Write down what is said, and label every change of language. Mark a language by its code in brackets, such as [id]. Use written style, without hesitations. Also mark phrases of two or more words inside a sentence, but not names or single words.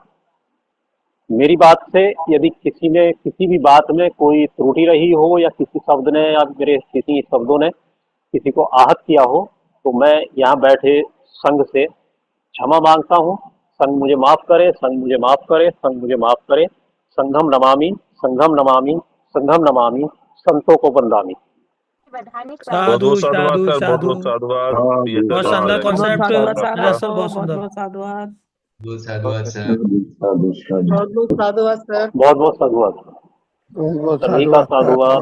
[hi] मेरी बात से यदि किसी ने किसी भी बात में कोई त्रुटि रही हो, या किसी शब्द ने या मेरे किसी शब्दों ने किसी को आहत किया हो, तो मैं यहाँ बैठे संघ से क्षमा मांगता हूँ। संघ मुझे माफ करे, संघ मुझे माफ करे, संघ मुझे माफ करे। [sa] संघम नमामि, संघम नमामि, संघम नमामि, [hi] संतों को वंदामि। वैधानिक बहुत साधु बहुत साधुवाद साधु सर, बहुत साधु। बहुत साधुवाद। हाँ ये बहुत चर्चा शानदार हमारे लिए कॉन्सेप्ट बहुत रहा सर, बहुत सुंदर। बहुत साधुवाद। बहुत साधुवाद सर। साधु साधु बहुत साधुवाद सर। बहुत बहुत साधुवाद। बहुत सभी का साधुवाद साधुवाद।